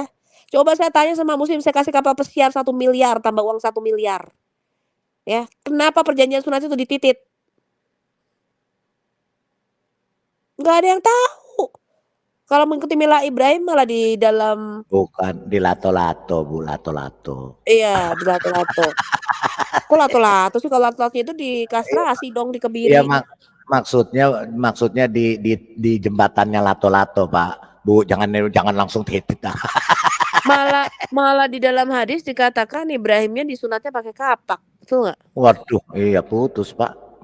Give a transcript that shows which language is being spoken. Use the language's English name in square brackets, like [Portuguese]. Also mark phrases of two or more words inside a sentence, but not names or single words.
[Indonesian] Coba saya tanya sama muslim, saya kasih kapal pesiar 1 miliar, tambah uang 1 miliar. Ya, kenapa perjanjian sunat itu dititit? Nggak ada yang tahu. Kalau mengikuti Mila Ibrahim malah di dalam Bukan di lato-lato, Bu, lato-lato. iya, di lato-lato. Kok lato-lato sih? Kalau lato-lato itu dikastrasi dong, Iya, dikebiri. maksudnya di jembatannya lato-lato, Pak. Bu, jangan langsung titit. Malah di dalam hadis dikatakan Ibrahimnya disunatnya pakai kapak. Betul nggak? Waduh, iya putus, Pak.